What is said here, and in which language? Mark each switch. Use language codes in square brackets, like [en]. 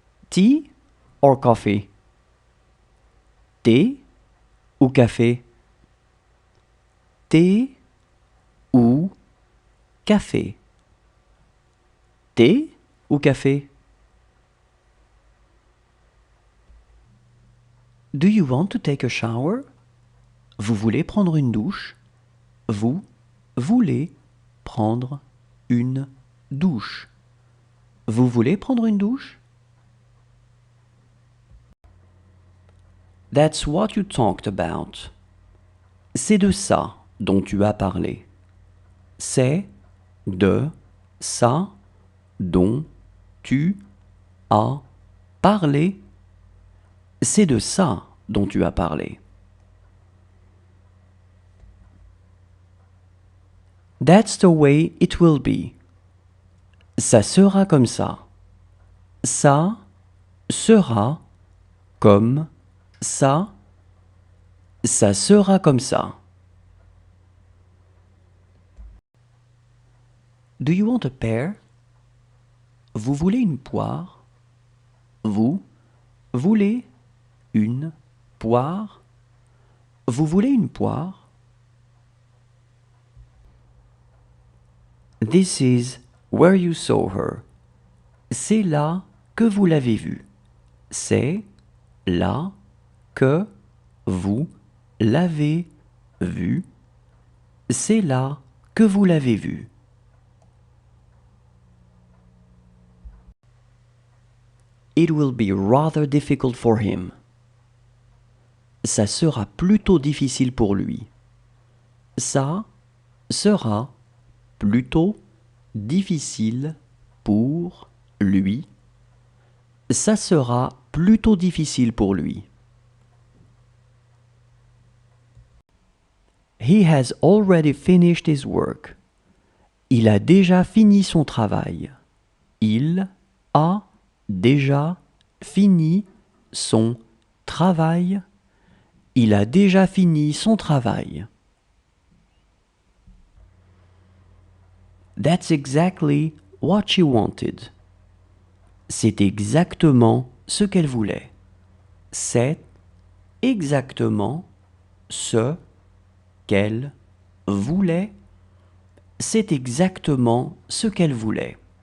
[en] Tea or coffee? [fr] Thé ou café? Thé ou café? Thé ou café? [en] Do you want to take a shower? [fr] Vous voulez prendre une douche? Vous voulez prendre une douche? Vous voulez prendre une douche? [en] That's what you talked about. [fr] C'est de ça dont tu as parlé. C'est de ça dont tu as parlé. C'est de ça dont tu as parlé. [en] That's the way it will be. [fr] Ça sera comme ça. Ça sera comme ça. Ça sera comme ça. [en] Do you want a pear? [fr] Vous voulez une poire? Vous voulez une poire? Vous voulez une poire? [en] This is where you saw her. [fr] C'est là que vous l'avez vue. C'est là que vous l'avez vue. C'est là que vous l'avez vue. [en] It will be rather difficult for him. [fr] Ça sera plutôt difficile pour lui. Ça sera plutôt difficile pour lui. Ça sera plutôt difficile pour lui. [en] He has already finished his work. [fr] Il a déjà fini son travail. Il a déjà fini son travail. Il a déjà fini son travail. [en] That's exactly what she wanted. [fr] C'est exactement ce qu'elle voulait. C'est exactement ce qu'elle voulait. C'est exactement ce qu'elle voulait.